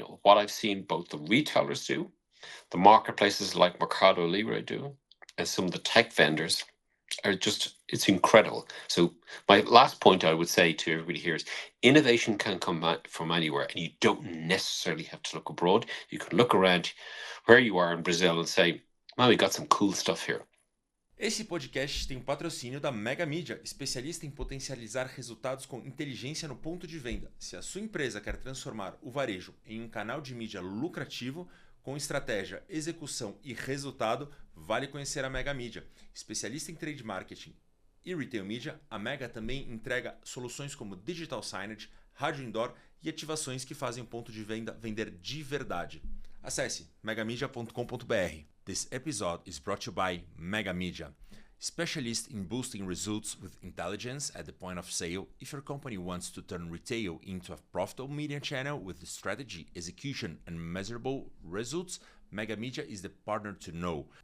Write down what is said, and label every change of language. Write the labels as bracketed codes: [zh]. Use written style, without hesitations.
[en] What I've seen both the retailers do, the marketplaces like Mercado Livre do, and some of the tech vendors are just, it's incredible. So my last point I would say to everybody here is innovation can come from anywhere, and you don't necessarily have to look abroad. You can look around where you are in Brazil and say, man, we got some cool stuff here. [pt] Esse podcast tem o patrocínio da Mega Mídia, especialista em potencializar resultados com inteligência no ponto de venda. Se a sua empresa quer transformar o varejo em um canal de mídia lucrativo, com estratégia, execução e resultado, vale conhecer a Mega Mídia. Especialista em trade marketing e retail media, a Mega também entrega soluções como digital signage, rádio indoor e ativações que fazem o ponto de venda vender de verdade. Acesse megamedia.com.br. [en] This episode is brought to you by Mega Media, specialist in boosting results with intelligence at the point of sale. If your company wants to turn retail into a profitable media channel with strategy, execution, and measurable results, Mega Media is the partner to know.